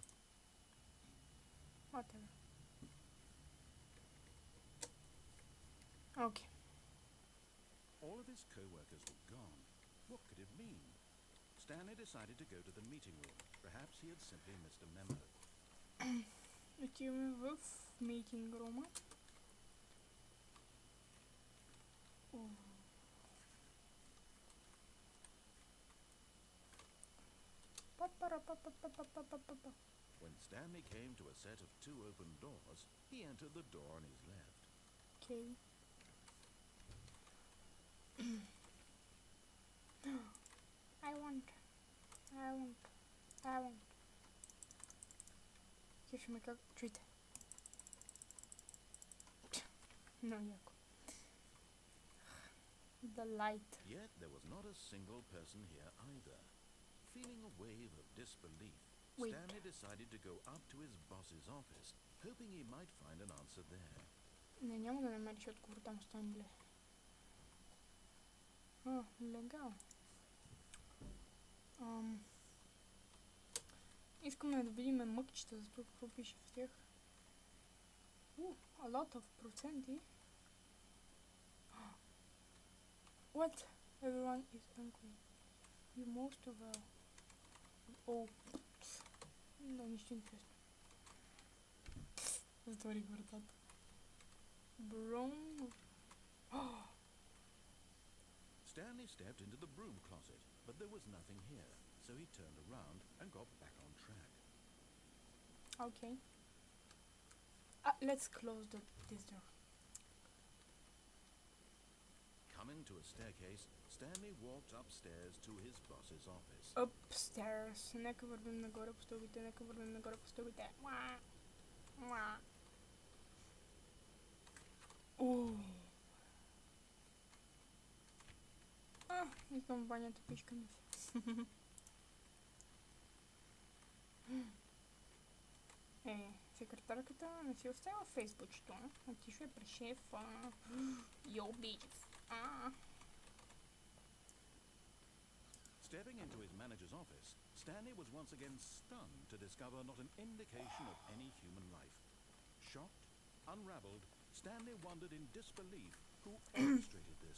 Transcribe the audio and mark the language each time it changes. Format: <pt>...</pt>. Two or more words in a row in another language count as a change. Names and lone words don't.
<en>Whatever. Okay. All of his co-workers were gone. What could it mean? Stanley decided to go to the meeting room. Perhaps he had simply missed a memo.</en> <bg>Отиваме в</bg> <en>meeting room. When Stanley came to a set of two open doors, he entered the door on his left. Okay. I want.</en> <bg>Кефи ме как чуйте. Много яко.</bg> <en>The light. Yet there was not a single person here either. Feeling a wave of disbelief, Stanley decided to go up to his boss's office, hoping he might find an answer there.</en> <bg>Не, няма да намериш отговор там, Станле. Легал. Искаме да видим мъкчета, за това какво пише в тях.</bg> <en>A lot of проценти. What? Everyone is angry. You most of all.</en> <bg>Да, нищо интересно. Затворих вратата.</bg> <en>Broom. Stanley stepped into the broom closet, but there was nothing here, so he turned around and got back on track. Okay. Let's close this door. Coming to a staircase, Stanley walked upstairs to his boss's office. Upstairs.</en> <bg>Нека вървим нагоре по стълбите, Искам банята, пишкаме се. Секретарката не си оставила фейсбучето. Отишла е при шефа.</bg> <en>Yo, bitch. Stepping into his manager's office, Stanley was once again stunned to discover not an indication of any human life. Shocked, unraveled, Stanley wondered in disbelief who orchestrated this.</en>